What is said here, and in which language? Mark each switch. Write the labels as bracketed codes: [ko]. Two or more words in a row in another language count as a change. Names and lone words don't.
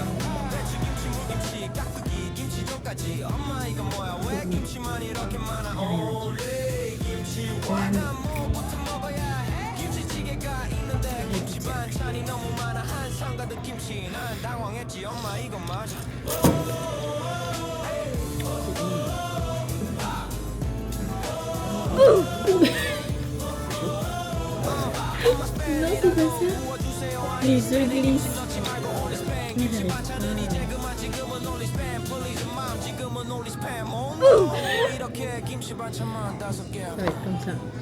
[ko] 배추 김치 물김치 깍두기 김치전까지. 엄마 이거 뭐야 왜 김치만 이렇게 많아. Only 김치 what? 난 뭐부터 먹어야 해? 김치찌개가 있는데 김치 반찬이 너무 많아. 한상 가득 김치 난 당황했지. 엄마 이거 맞아? [fr] Non, c'est pas ça. Les œufs glissent. Mais j'arrive pas. Ça va être comme ça.